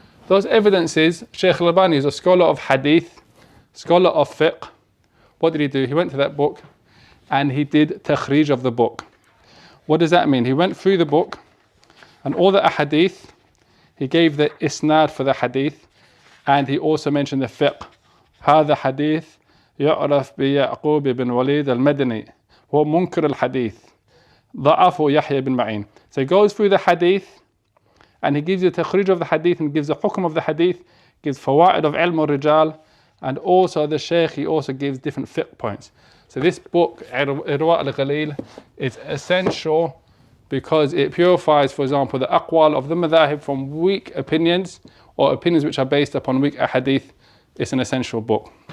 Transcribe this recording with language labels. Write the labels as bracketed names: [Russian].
[English] Those evidences, Shaykh al-Albani is a scholar of hadith, scholar of fiqh. What did he do? He went to that book and he did takhrij of the book. What does that mean? He went through the book and all the ahadith, he gave the isnad for the hadith, and he also mentioned the fiqh. [Arabic] هذا حديث يعرف بيعقوب بن وليد المدني هو منكر الحديث ضعفه يحيى بن معين. [English] So he goes through the hadith and he gives you the takhrij of the hadith and gives the hukum of the hadith, gives fawaid of ilm al-rijal, and also the shaykh, he also gives different fiqh points. So this book, Irwa al-Ghalil, is essential because it purifies, for example, the aqwal of the madhahib from weak opinions or opinions which are based upon weak ahadith. It's an essential book.